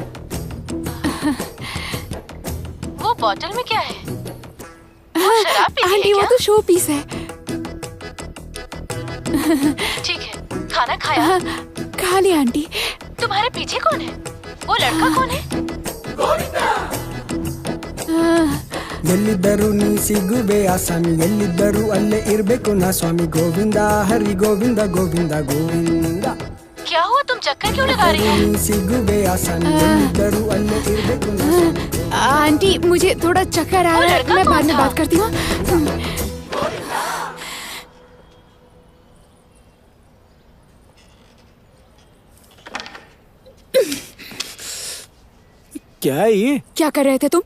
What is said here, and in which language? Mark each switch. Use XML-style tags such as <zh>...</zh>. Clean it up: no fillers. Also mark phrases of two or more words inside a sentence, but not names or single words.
<hi>वो बोतल में क्या है? वो शराब पी रही है आंटी, वो क्या? तो शो पीस है। ठीक है, खाना खाया? खा लिया आंटी। तुम्हारे पीछे कौन है? वो लड़का कौन है?</hi> <kn>ಎಲ್ಲಿದ್ದರೂ ನೀ ಸಿಗುವೆ ಆಸಾಮಿ, ಎಲ್ಲಿದ್ದರೂ ಅಲ್ಲೇ ಇರ್ಬೇಕು ನಾ ಸ್ವಾಮಿ, ಗೋವಿಂದ ಹರಿ ಗೋವಿಂದ ಗೋವಿಂದ ಗೋವಿಂದ।</kn> <hi>क्या हुआ, तुम चक्कर क्यों लगा रही हो?</hi> <kn>ನೀ ಸಿಗುವೆ ಆಸಾಮಿ, ಎಲ್ಲಿದ್ದರೂ ಅಲ್ಲೇ ಇರ್ಬೇಕು ನಾ ಸ್ವಾಮಿ।</kn> <hi>आंटी मुझे थोड़ा चक्कर आ रहा है, मैं बाद में बात करती हूँ। क्या है ये? क्या कर रहे थे तुम?</hi>